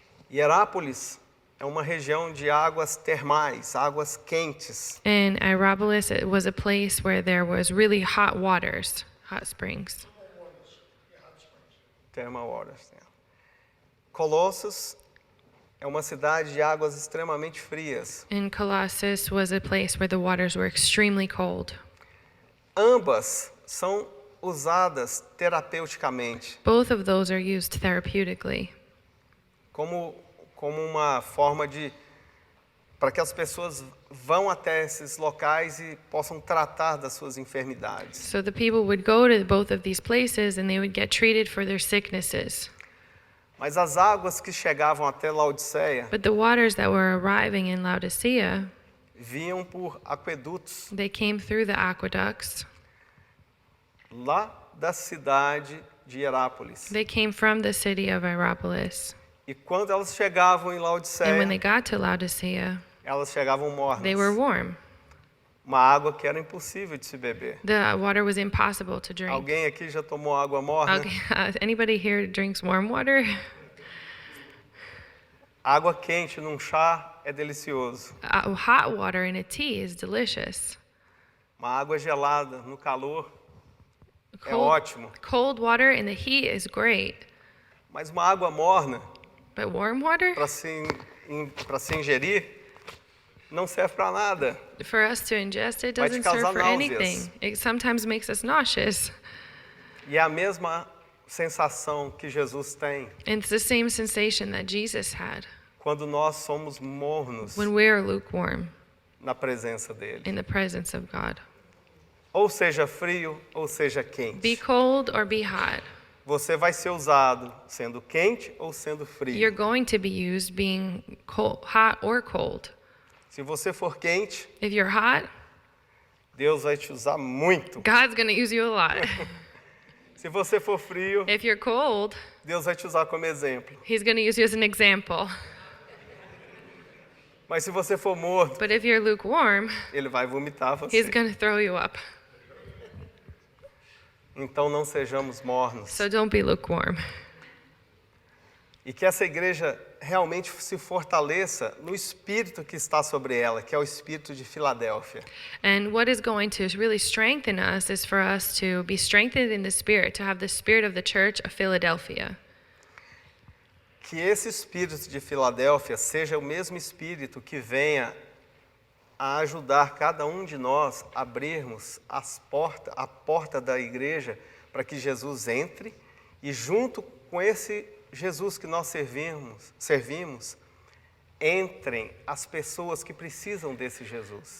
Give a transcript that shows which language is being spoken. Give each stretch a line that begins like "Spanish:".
Portuguese: Hierápolis é uma região de águas termais, águas quentes.
English: And Hierapolis, it was a place where there was really hot waters, hot springs. Thermal waters. Né?
Portuguese: Colossos é uma cidade de águas extremamente frias.
English: And Colossus was a place where the waters were extremely cold.
Portuguese: Ambas são usadas terapeuticamente,
English: Both of those are used therapeutically,
Portuguese: como uma forma para que as pessoas vão até esses locais e possam tratar das suas enfermidades.
English: so the people would go to both of these places and they would get treated for their sicknesses.
Portuguese: Mas as águas que chegavam até Laodiceia
English: But the waters that were arriving in Laodicea,
Portuguese: vinham por aquedutos
English: they came through the aqueducts.
Portuguese: lá da cidade de Hierápolis.
English: They came from the city of Hierapolis.
Portuguese: E quando elas chegavam em
English: And when they
Portuguese: Laodiceia,
English: got to Laodicea,
Portuguese: elas chegavam mornas.
English: they were warm.
Portuguese: Uma água que era impossível de se beber.
English: The water was impossible to drink.
Portuguese: Alguém aqui já tomou água morna?
English: Okay. Anybody here drinks warm water?
Portuguese: Água quente num chá é delicioso.
English: Hot water in a tea is delicious.
Portuguese: Uma água gelada no calor é
English: Cold,
Portuguese: ótimo.
English: cold water in the heat is great,
Portuguese: Mas uma água morna
English: but warm water,
Portuguese: para se ingerir não serve para nada.
English: for us to ingest, it
Portuguese: Vai te
English: doesn't serve
Portuguese: causar
English: for
Portuguese: náuseas.
English: anything. It sometimes makes us nauseous.
Portuguese: E é a mesma sensação que Jesus tem
English: And it's the same sensation that Jesus had
Portuguese: quando nós somos mornos
English: when we're lukewarm
Portuguese: na presença dele.
English: in the presence of God.
Portuguese: Ou seja frio, ou seja
English: Be
Portuguese: quente.
English: cold or be hot.
Portuguese: Você vai ser usado sendo quente ou sendo frio.
English: You're going to be used being cold, hot or cold.
Portuguese: Se você for quente,
English: If you're hot,
Portuguese: Deus vai te usar muito.
English: God's going to use you a lot.
Portuguese: Se você for frio,
English: If you're cold,
Portuguese: Deus vai te usar como exemplo.
English: He's going to use you as an example.
Portuguese: Mas se você for morto,
English: But if you're lukewarm,
Portuguese: Ele vai vomitar
English: He's
Portuguese: você.
English: going to throw you up.
Portuguese: Então não sejamos mornos.
English: So don't be lukewarm.
Portuguese: E que essa igreja realmente se fortaleça no espírito que está sobre ela, que é o espírito de Filadélfia.
English: And what is going to really strengthen us is for us to be strengthened in the spirit, to have the spirit of the church of Philadelphia.
Portuguese: Que esse espírito de Filadélfia seja o mesmo espírito que venha a ajudar cada um de nós a abrirmos a porta da igreja para que Jesus entre e junto com esse Jesus que nós servimos, entrem as pessoas que precisam desse Jesus.